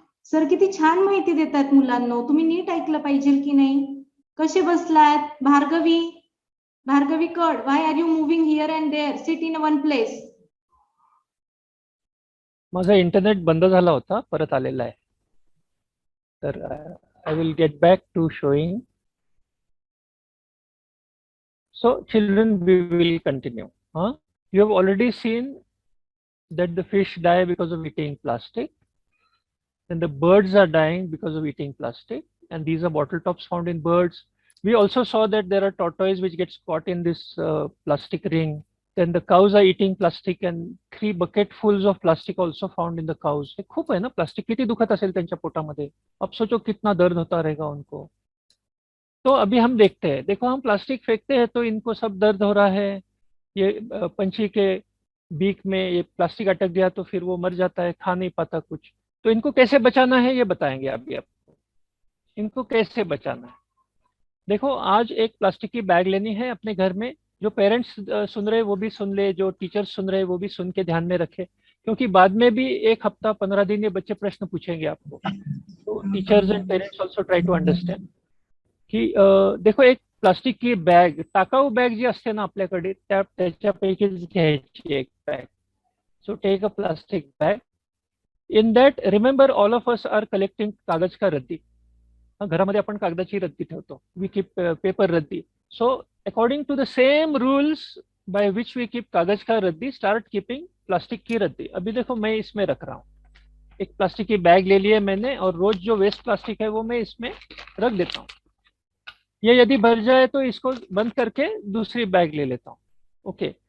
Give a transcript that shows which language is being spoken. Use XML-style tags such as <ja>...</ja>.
<mr>Sir किती छान माहिती देतात मुलांना. तुम्ही नीट ऐकलं पाहिजे की नाही? कसे बसलात?</mr> <en>भार्गवी, भार्गवी कड, why are you moving here and there? Sit in one place.</en> <mr>माझा इंटरनेट बंद झाला होता, परत आलेला आहे. तर</mr> <en>I will get back to showing. So children, we will continue. You have already seen that the fish die because of eating plastic. Then the birds are dying because of eating plastic. And these are bottle tops found in birds. We also saw that there are tortoises which gets caught in this plastic ring. Then the cows are eating plastic and 3 bucketfuls of plastic also found in the cows.</en> <mr>हे खूप है ना plastic. किती दुखत असेल त्यांच्या पोटामध्ये.</mr> <hi>अब सोचो कितना दर्द होता रहेगा उनको. तो अभी हम देखते हैं. देखो हम प्लास्टिक फेंकते हैं तो इनको सब दर्द हो रहा है. ये पंछी के बीक में ये प्लास्टिक अटक गया तो फिर वो मर जाता है, खा नहीं पाता कुछ. तो इनको कैसे बचाना है ये बताएंगे अभी आपको. इनको कैसे बचाना है. देखो आज एक प्लास्टिक की बैग लेनी है अपने घर में. जो पेरेंट्स सुन रहे वो भी सुन ले, जो टीचर्स सुन रहे वो भी सुन के ध्यान में रखे, क्योंकि बाद में भी 1 हफ्ता 15 दिन ये बच्चे प्रश्न पूछेंगे आपको.</hi> <mr>तो</mr> <en>teachers and parents also try to understand</en> <hi>की देखो एक प्लास्टिक की बॅग,</hi> <mr>टाकाऊ बॅग जी असते ना आपल्याकडे त्याच्यापैकीच घ्यायची एक bag.</mr> <en>So take a plastic bag. In that remember all of us are collecting</en> <hi>कागज का रद्दी.</hi> <mr>घरामध्ये आपण कागदाची रद्दी ठेवतो.</mr> <en>We keep paper raddi. So according to the same rules by which we keep</en> <hi>कागज का रद्दी,</hi> <en>start keeping</en> <hi>प्लास्टिक की रद्दी. अभी देखो मैं इसमें रख रहा हूँ. एक प्लास्टिक की बैग ले ली है मैंने और रोज जो वेस्ट प्लास्टिक है वो मैं इसमें रख देता हूँ. ये यदि भर जाए तो इसको बंद करके दूसरी बैग ले लेता हूँ. ओके.</hi>